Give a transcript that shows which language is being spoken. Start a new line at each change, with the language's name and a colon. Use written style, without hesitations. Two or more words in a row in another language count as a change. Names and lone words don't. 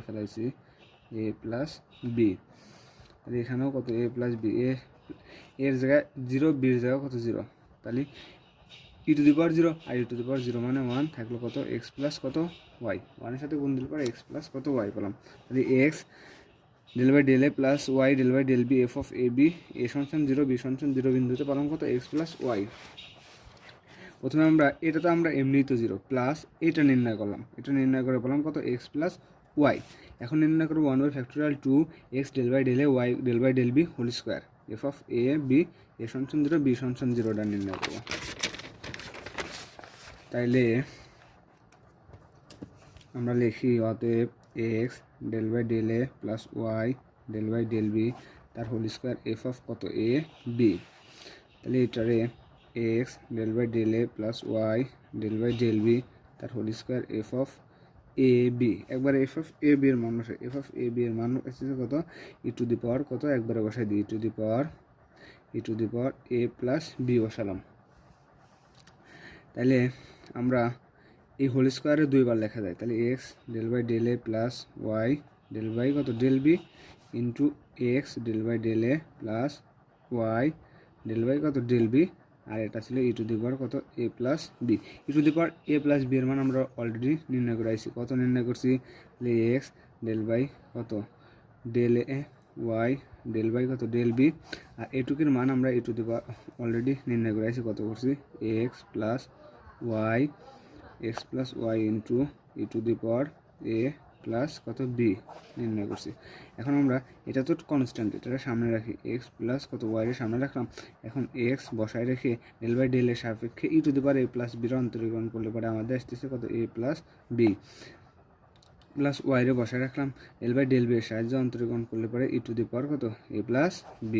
Bangla: ফেলাইছি,
English: a plus b,
Bangla: তাহলে এখানেও কত
English: a plus b,
Bangla: এর জায়গায় 0 বির জায়গায় কত 0, তাহলে
English: e to the power 0
Bangla: আর
English: e to the power 0
Bangla: মানে 1 থাকলো কত
English: x plus
Bangla: কত ওয়াই, 1-এর সাথে গুণ দিলে পরে
English: x plus
Bangla: কত ওয়াই পেলাম, তাহলে
English: x del by del a plus y del by del b f of a b a
Bangla: সমান 0 বি সমান 0 বিন্দুতে পেলাম কত
English: x plus y.
Bangla: প্রথমে আমরা এটা তো আমরা এমনিই তো 0 প্লাস এটা নির্ণয় করলাম, এটা নির্ণয় করে পেলাম কত
English: x plus y. এখন নির্ণয় করবো 1/2 x del by del a y del by del b whole square f of a b a সমান 0 বি সমান 0টা
Bangla: নির্ণয় করবো। তাইলে আমরা লিখি অতএব
English: x del by del a plus y del by del b
Bangla: তার
English: whole square f of
Bangla: কত এ বি, তাহলে এটারে
English: x del by del a plus y del by del b
Bangla: তার
English: whole square f of a b,
Bangla: একবার
English: f of a b
Bangla: এর মান বসে,
English: f of a b
Bangla: এর মান এসেছে কত
English: e to the power
Bangla: কত একবারে বসাই দিই
English: e to the power a plus b
Bangla: বসালাম। তাহলে আমরা এই
English: whole squareে
Bangla: দুইবার লেখা যায়, তাহলে
English: x del by del a plus y del by
Bangla: কত
English: del b into x del by del a plus y del by
Bangla: কত del বি, আর এটা ছিল
English: e to the power
Bangla: কত
English: a plus b, e to the power a plus b
Bangla: এর মান আমরা অলরেডি নির্ণয় করে আইছি, কত নির্ণয় করছি তাহলে
English: x del by
Bangla: কত
English: del a y del by
Bangla: কত del বি, আর এটুকুর মান আমরা
English: e to the power
Bangla: অলরেডি নির্ণয় করে আইছি, কত করছি
English: x plus y into e to the power a plus
Bangla: কত বি নির্ণয় করছি। এখন আমরা এটা তো কনস্ট্যান্ট, এটা সামনে রাখি
English: x plus
Bangla: কত ওয়াইয়ের সামনে রাখলাম, এখন এক্স বসায় রেখে
English: del by del
Bangla: এর সাপেক্ষে
English: e to the power a plus
Bangla: বির অন্তরীকরণ করলে পরে আমাদের আসতেছে কত
English: a plus b, plus yরে
Bangla: বসায় রাখলাম
English: del by del b
Bangla: এর সাহায্যে অন্তরীকরণ করলে পরে
English: e to the power
Bangla: কত
English: a plus b.